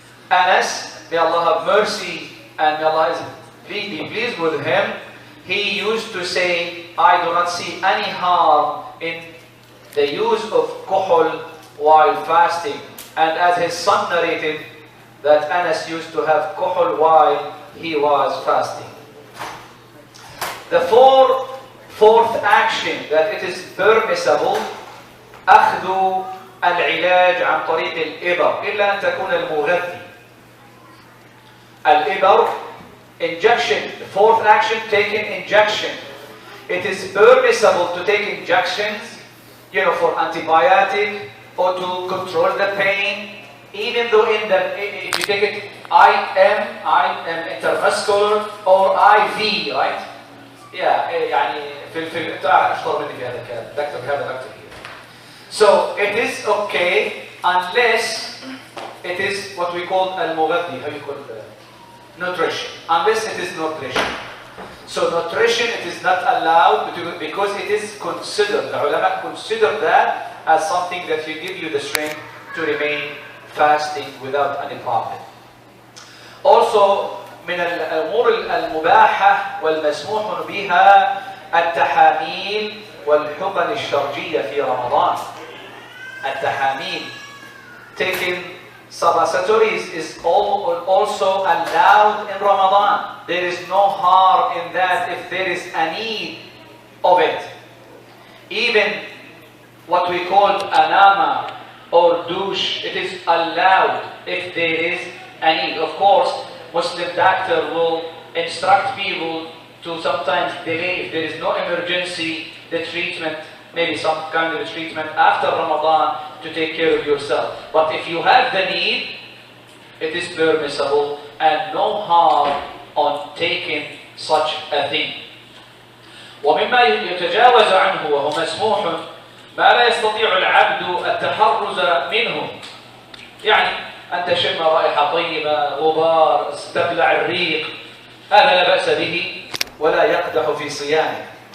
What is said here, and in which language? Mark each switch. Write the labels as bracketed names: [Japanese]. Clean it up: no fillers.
[English] Anas, may Allah have mercy and may Allah be pleased with him, he used to say, I do not see any harm in the use of kuhl while fasting. And as his son narrated, that Anas used to have kuhl while he was fasting. The fourth action that it is permissible, [Arabic] أخذ العلاج عن طريق الإبر إلا أن تكون المغذي. [English] الإبر, injection. The fourth action, taking injection. It is permissible to take injections, for antibiotic or to control the pain, even though if you take it IM intramuscular or IV, right? Yeah, [Arabic] يعني انت اشطر مني في هذا الكلام، دكتور هذا دكتور [English] here. So it is okay unless it is what we call [Arabic] المغذي, [English] how you call it? Nutrition. Unless it is nutrition. So nutrition, it is not allowed because it is considered, the ulama consider that as something that will give you the strength to remain fasting without any problem. Also, [Arabic] من الأمور المباحة والمسموح بها التحاميل والحقن الشرجية في رمضان. التحاميل, [English] taking suppositories, is also allowed in Ramadan. There is no harm in that if there is a need of it. Even what we call anama or douche, it is allowed if there is a need. Of course, Muslim doctor will instruct people to sometimes delay, if there is no emergency, the treatment, maybe some kind of treatment after Ramadan to take care of yourself. But if you have the need, it is permissible and no harm on taking such a thing. [Arabic] ومما يتجاوز عنه وهو مسموح ما لا يستطيع العبد التحرز منه. يعني أن تشم رائحة طيبة، غبار، تبلع الريق، هذا لا بأس به ولا يقدح في صيامه.